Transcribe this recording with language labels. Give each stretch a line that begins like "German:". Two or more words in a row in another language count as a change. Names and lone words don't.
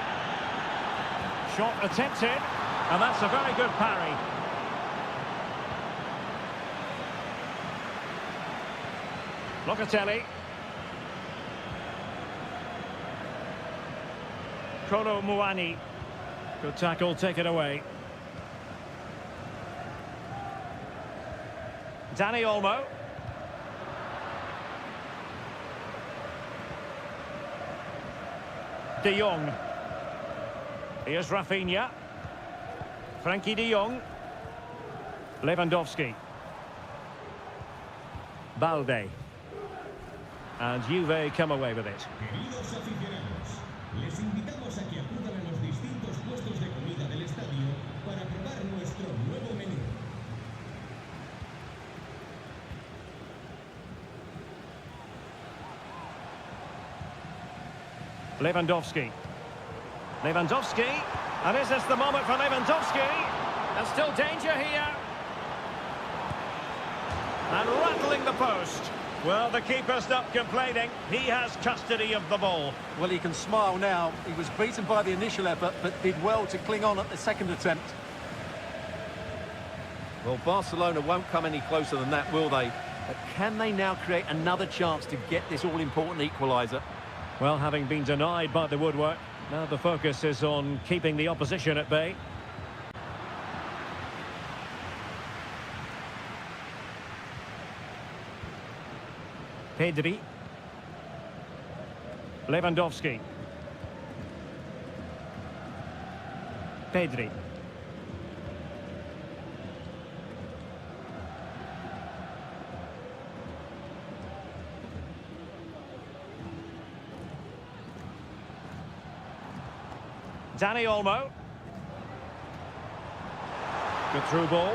English: Shot attempted, and that's a very good parry. Locatelli. Kolo Muani. Good tackle, take it away. Dani Olmo. De Jong. Here's Rafinha. Frankie de Jong. Lewandowski. Balde. And Juve come away with it.
Spanish: Queridos aficionados, les invitamos a que acudan a los distintos puestos de comida del estadio para probar nuestro nuevo menú.
English: Lewandowski. Lewandowski. And is this the moment for Lewandowski? And still danger here. And rattling the post. Well, the keeper's not complaining. He has custody of the ball. Well, he can smile now. He was beaten by the initial effort, but did well to cling on at the second attempt. Well, Barcelona won't come any closer than that, will they? But can they now create another chance to get this all-important equaliser? Well, having been denied by the woodwork, now the focus is on keeping the opposition at bay. Pedri. Lewandowski. Pedri. Dani Olmo. Good through ball.